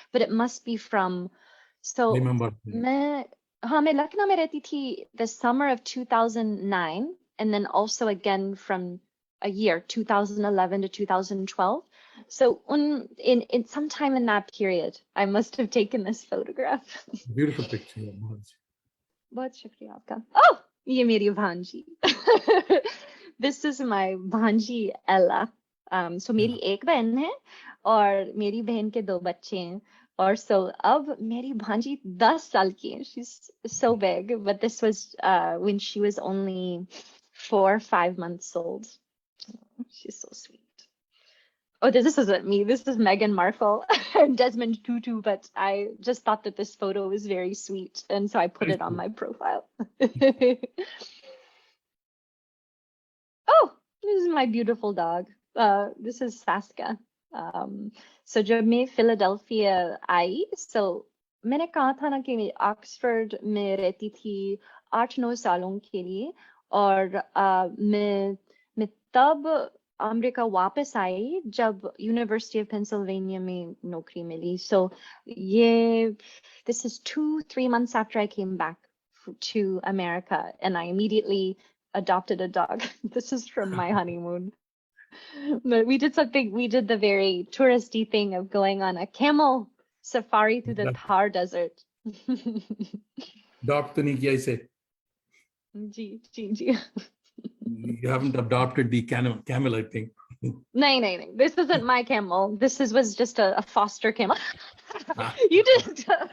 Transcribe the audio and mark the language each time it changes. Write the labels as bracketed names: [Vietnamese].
[English] But it must be from. So [Hindi] मैं लखनऊ में रहती थी [English] the summer of 2009, and then also again from a year 2011 to 2012. So in sometime in that period, I must have taken this photograph. Beautiful picture. [Hindi] बहुत शुक्रिया आपका. Oh, ये मेरी भांजी. [English] This is my bhanji Ella. [Hindi] So मेरी एक बहन है, और मेरी बहन के 2 बच्चे हैं. Or so अब मेरी भांजी 10 साल की है. [English] She's so big, but this was when she was only 4 or 5 months old. She's so sweet. Oh, this isn't me. This is Meghan Markle and Desmond Tutu, but I just thought that this photo was very sweet, and so I put it on my profile. Oh, this is my beautiful dog. This is Saska. [Hindi] So जब मैं Philadelphia आई, so मैंने कहा था ना कि मैं Oxford में रहती थी 8-9 सालों के लिए, और मैं तब अमेरिका वापस आई जब यूनिवर्सिटी ऑफ पेंसिल्वेनिया में नौकरी मिली. [English] So this is 2-3 months after I came back to America, and I immediately adopted a dog. This is from my honeymoon. But we did the very touristy thing of going on a camel safari through the Thar Desert. [Hindi] Adopt तो नहीं किया इसे. जी. [English] You haven't adopted the camel, I think. No. This isn't my camel. This was just a foster camel. You did.